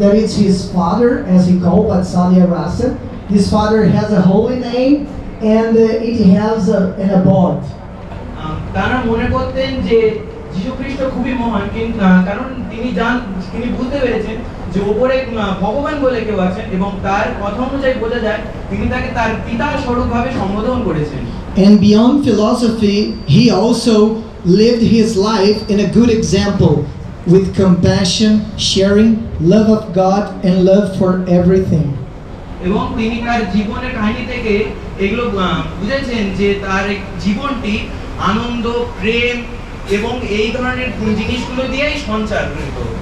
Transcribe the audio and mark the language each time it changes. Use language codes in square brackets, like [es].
[en] it's his father, as he called Vatsalya Rasa. This father has a holy name and it has an abode. [bn] তারা মনে করতেন যে যীশু খ্রিস্ট খুবই মহান, কিন্তু কারণ তিনি বুঝতে পেরেছেন যে উপরে ভগবান বলে কেউ আছেন এবং তার কথা অনুযায়ী বোঝা যায় তিনি তাকে তার পিতা স্বরূপভাবে সম্বোধন করেছেন। [en] And beyond philosophy, he also lived his life in a good example with compassion, sharing, love of God and love for everything. [bn] এবং তিনি তার জীবনের কাহিনী থেকে এগুলো বুঝেছেন যে তার জীবনটি আনন্দ, প্রেম এবং এই ধরনের জিনিসগুলো দিয়েই সঞ্চারিত।